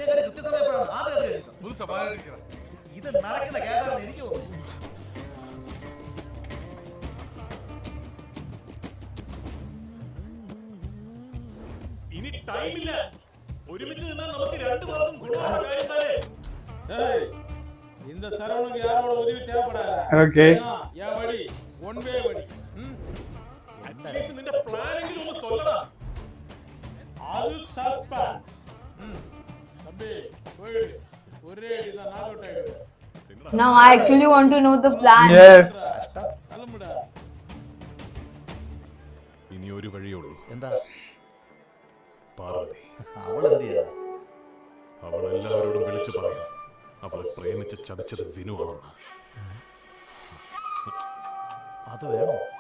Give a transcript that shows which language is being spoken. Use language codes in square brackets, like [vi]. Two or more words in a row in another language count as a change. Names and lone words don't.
[ml] ഇത് നടക്കുന്ന കേസാണെന്ന് എനിക്ക് തോന്നുന്നു. ഇനി ടൈമില്ല. ഒരുമിച്ച് നിന്നാൽ നമുക്ക് രണ്ടുപേർക്കും ഗുണമുള്ള കാര്യം തന്നെ. [ta] இந்த சரவணுக்கு யாரோட உதவி தேவைப்படாத. [ml] ഓക്കെ. [ta] என் வழி [en] one way [ta] வழி. [ml] അറ്റ്ലീസ്റ്റ് നിന്റെ പ്ലാനെങ്കിലും ഒന്ന് சொல்லடா. [ta] அது சஸ்பென்ஸ். தம்பி போயிடு. ஒரே அடிதான் [en] knock out [ta] ஆயிடுவே. [en] Now I actually want to know the plan. Yes. [ta] கிளம்புடா. [ml] ഇനി ഒരു വഴിയേ ഉള്ളൂ. എന്താ? പാർവതി. അവളെന്ത് ചെയ്യണം? അവൾ എല്ലാവരോടും വിളിച്ചു പറയും അവളെ പ്രേമിച്ച് ചതിച്ചത് വിനുവാണെന്ന്. അത് വേണോ?